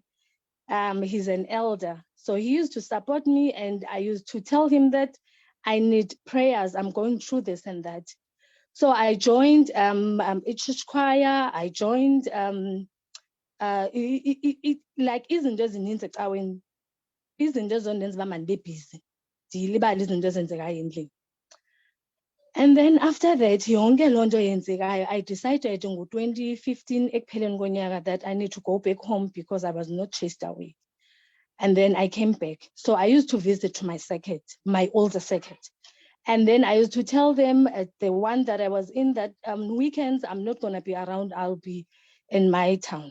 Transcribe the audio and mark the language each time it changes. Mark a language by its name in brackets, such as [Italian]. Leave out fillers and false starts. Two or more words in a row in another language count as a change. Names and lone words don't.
[English] He's an elder. So he used to support me, and I used to tell him that I need prayers. I'm going through this and that. So I joined a church choir. I joined like [Xhosa] izinto ezininzi ecaweni, izinto ezondenza uba mandibe busy, ndilibale izinto ezenzekayo endlini. [English] And then after that, [Xhosa] yonke loo nto yenzekayo, [English] I decided in 2015 [Xhosa] ekupheleni konyaka [English] that I need to go back home because I was not chased away. And then I came back. So I used to visit to my circuit, my older circuit. And then I used to tell them at the one that I was in that weekends, I'm not going to be around, I'll be in my town.